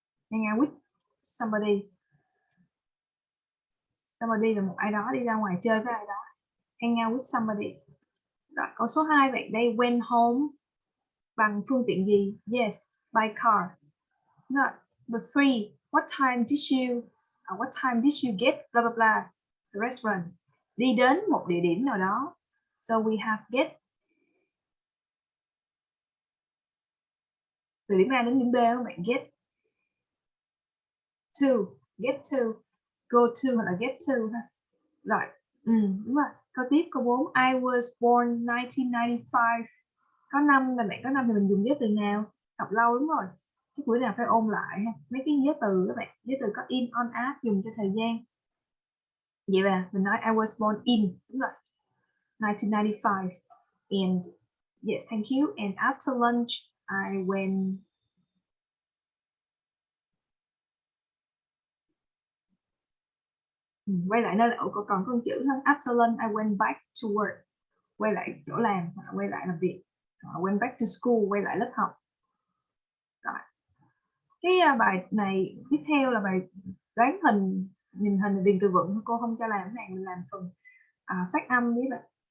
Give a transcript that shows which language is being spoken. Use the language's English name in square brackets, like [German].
[English] Hang out with somebody. [Vietnamese] Somebody là một ai đó, đi ra ngoài chơi với ai đó. [English] Hang out with somebody. [Vietnamese] Rồi, câu số 2 bạn đây, went home bằng phương tiện gì? [English] Yes, by car. Rồi, number 3, what time did you get blah blah blah the restaurant? [Vietnamese] Đi đến một địa điểm nào đó. So we have get từ điểm A đến điểm B các bạn, get to, go to hoặc là get to ha. Rồi, đúng rồi. Câu tiếp, câu 4, [English] I was born 1995. [Vietnamese] Có năm là bạn có năm thì mình dùng giới từ nào? Học lâu đúng rồi. Cái buổi nào phải ôn lại ha. Mấy cái giới từ các bạn, giới từ có in, on, at dùng cho thời gian. Vậy là mình nói [English] I was born in, [Vietnamese] đúng rồi, 1995. [English] And yes, thank you. And after lunch, I went. [Vietnamese] Quay lại nơi còn con chữ thôi. [English] After lunch, I went back to work. [Vietnamese] Quay lại chỗ làm, quay lại làm việc. [English] Went back to school, [Vietnamese] quay lại lớp học. Rồi. Cái bài này tiếp theo là bài đoán hình, nhìn hình điền từ vựng. Cô không cho làm cái này, mình làm phần phát âm với bạn.